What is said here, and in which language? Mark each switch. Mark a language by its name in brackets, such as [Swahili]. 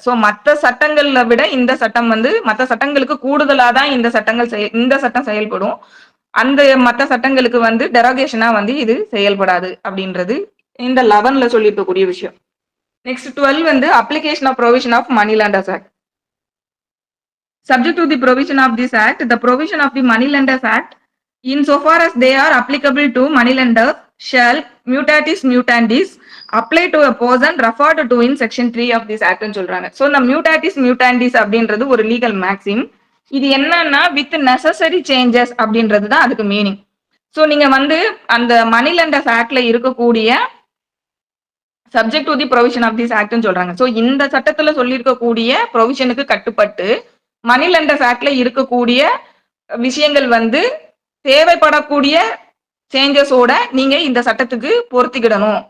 [Tamil] So மற்ற சட்டங்களை விட இந்த சட்டம் வந்து மற்ற சட்டங்களுக்கு கூடுதலாக தான் இந்த சட்டம் செயல்படும். அந்த மற்ற சட்டங்களுக்கு வந்து டெரகேஷனா வந்து இது செயல்படாது அப்படின்றது இந்த 11ல சொல்லியிருக்கக்கூடிய விஷயம். [English] Next 12 வந்து application of provision of money lenders act. Subject to the provision of this act, the provision of the Money Lenders Act, insofar as they are applicable to money lenders, shall mutatis mutandis apply to a person referred to in section 3 of this act [Tamil] ன்னு சொல்றாங்க. So இந்த mutatis mutandis அப்படின்றது ஒரு legal maxim. இது என்னன்னா [English] with necessary changes [Tamil] அப்படின்றது தான் அதுக்கு மீனிங். ஸோ நீங்க வந்து அந்த மணி லெண்டர்ஸ் ஆக்ட்ல இருக்கக்கூடிய [English] subject to the provision of this ஆக்ட்னு [Tamil] சொல்றாங்க. ஸோ இந்த சட்டத்துல சொல்லியிருக்கக்கூடிய ப்ரொவிஷனுக்கு கட்டுப்பட்டு மணி லெண்டர்ஸ் ஆக்ட்ல இருக்கக்கூடிய விஷயங்கள் வந்து தேவைப்படக்கூடிய சேஞ்சஸோட நீங்க இந்த சட்டத்துக்கு பொருத்திக்கிடணும்.